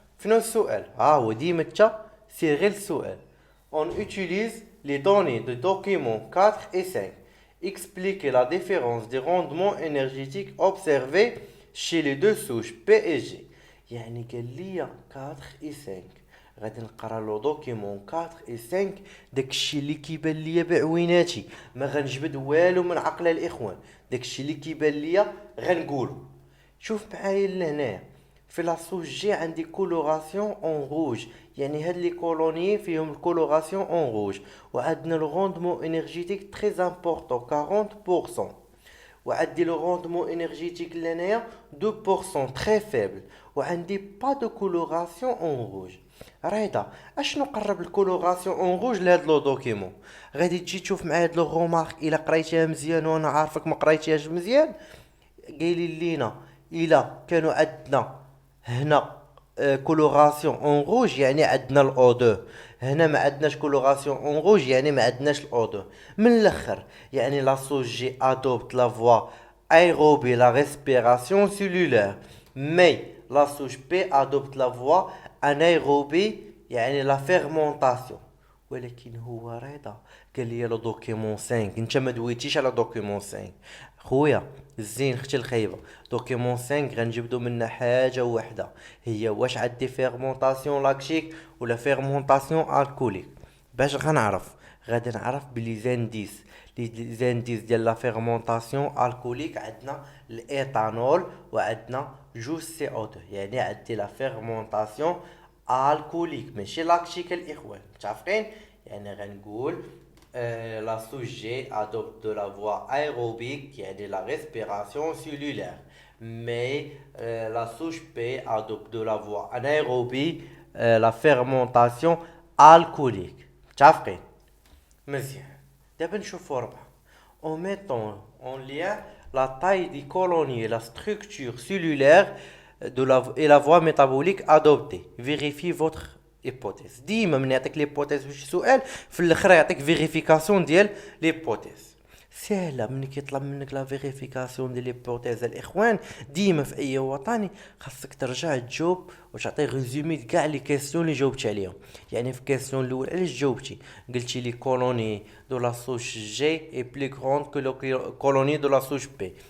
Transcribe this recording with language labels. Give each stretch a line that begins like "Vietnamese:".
Arabic: فينا السؤال؟ ها هو ديما تا سير غير السؤال.
French: on utilise les données de document 4 et 5. Expliquez la différence des rendements énergétiques observés chez les deux souches P et G.
Arabic: يعني قال لي 4 et 5. غادي نقرا لو دوكيمون 4 و 5 داكشي اللي كيبان ليا بعويناتي، ما غنجبد والو من عقل الاخوان، داكشي اللي كيبان ليا غنقولو. شوف معايا لهنايا في لا سوش جي عندي كولوراسيون اون روج، يعني هاد لي كولوني فيهم الكولوراسيون اون روج، وعندنا لو روندمون انرجيتيك تري امبورطون 40%، وعندي لو روندمون انرجيتيك لهنايا 2% تري فيبل، وعندي با دو كولوراسيون اون روج. ريضا اشنو قرب الكولوراسيون اون روج لهاد لو دوكيمون؟ غادي تجي تشوف معايا هاد لو رومارك الا قريتيها مزيان وانا عارفك ما قريتيهاش مزيان. قايلين لينا الا كانوا عندنا هنا كولوراسيون اون روج يعني عندنا الاو 2، هنا ما عندناش كولوراسيون اون روج يعني ما عندناش الاو 2. من الاخر يعني لا سوش جي ادوبت لا فوا
French: aérobie la respiration cellulaire, mais la souche P adopte la voie anaérobie
Arabic: يعني
French: la fermentation.
Arabic: ولكن هو رضا قال لي لو دوكيمون 5 انت ما دويتيش على دوكيمون 5 خويا الزين اختي الخايبه. دوكيمون 5 غنجبدو منها حاجه وحده، هي واش عندي فيرمونطاسيون لاكتيك ولا فيرمونطاسيون الكوليك. باش غنعرف؟ غادي نعرف بلي زانديس لي زانديس ديال لا فيرمونطاسيون الكوليك عندنا الايثانول وعندنا جوج سي او 2، يعني عندي لا فيرمونطاسيون الكوليك ماشي لاكتيك الاخوان. متفقين؟ يعني غنقول
French: la souche G adopte de la voie aérobique
Arabic: يعني
French: la respiration cellulaire, mais la souche P adopte de la voie anaérobie la fermentation alcoolique.
Arabic: متفقين؟ مزيان. دابا نشوفو ربعة.
French: En mettant en lien la taille des colonies et la structure cellulaire et la voie métabolique adoptée. Vérifiez votre hypothèse.
Arabic: ديما من يعطيك l'hypothèse في شي سؤال في الاخر يعطيك فيريفيكاسيون ديال l'hypothèse. سهله ملي كيطلب منك لا فيريفيكاسيون ديال ليبوتيز الاخوان ديما في اي وطني خاصك ترجع تجاوب وتعطي ريزومي كاع لي كيسيون اللي جاوبت عليهم. يعني في الكيسيون الاول علاش جاوبتي قلتي لي كولوني دو لا سوش جي اي بلي غروند كو لو كولوني دو لا سوش بي.